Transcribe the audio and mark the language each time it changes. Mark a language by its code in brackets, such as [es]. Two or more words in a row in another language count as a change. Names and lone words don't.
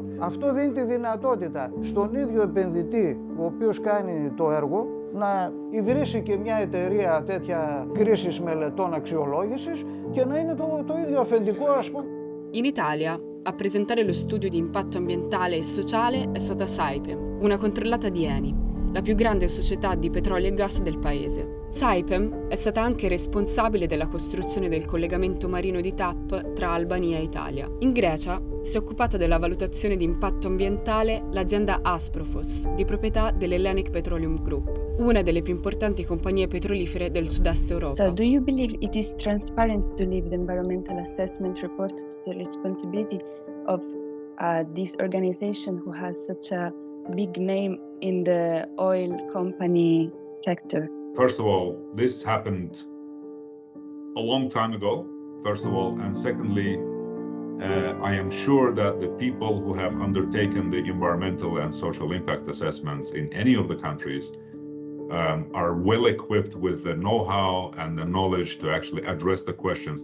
[el] Αυτό δίνει τη δυνατότητα στον ίδιο επενδυτή, ο οποίος κάνει το έργο, να ιδρύσει και μια εταιρεία τέτοia κρίσης μελετών αξιολόγησης και να είναι το ίδιο αφεντικό, ας πούμε. [it] In Italia, a presentare lo studio di impatto ambientale e sociale è stata Saipem, una controllata di Eni, la più grande società di petrolio e gas del paese. Saipem è stata anche responsabile della costruzione del collegamento marino di TAP tra Albania e Italia. In Grecia si è occupata della valutazione di impatto ambientale l'azienda Asprofos, di proprietà dell'Hellenic Petroleum Group, una delle più importanti compagnie petrolifere del sud-est Europa. [en] So, do you believe it is transparent to leave the environmental assessment report to the responsibility of this organization who has such a big name in the oil company sector? First of all, this happened a long time ago, first of all, and secondly, I am sure that the people who have undertaken the environmental and social impact assessments in any of the countries are well equipped with the know-how and the knowledge to actually address the questions.